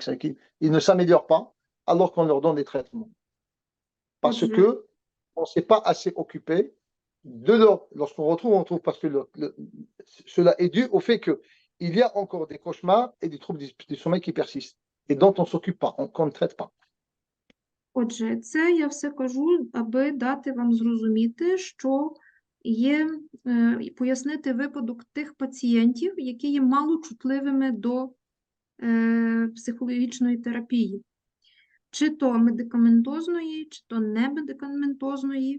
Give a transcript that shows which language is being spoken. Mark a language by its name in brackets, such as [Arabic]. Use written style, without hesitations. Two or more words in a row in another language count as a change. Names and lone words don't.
[French] Ils ne s'améliorent pas alors qu'on leur donne des traitements. Parce qu'on ne s'est pas assez occupé de leur... Lorsqu'on retrouve, on trouve parce que cela est dû au fait qu'il y a encore des cauchemars et des troubles du sommeil qui persistent et dont on ne s'occupe pas, qu'on ne traite pas. [Ukrainian] Отже, це я все кажу, аби дати вам зрозуміти, що є, і пояснити випадок тих пацієнтів, які є малочутливими до психологічної терапії. Чи то медикаментозної, чи то немедикаментозної.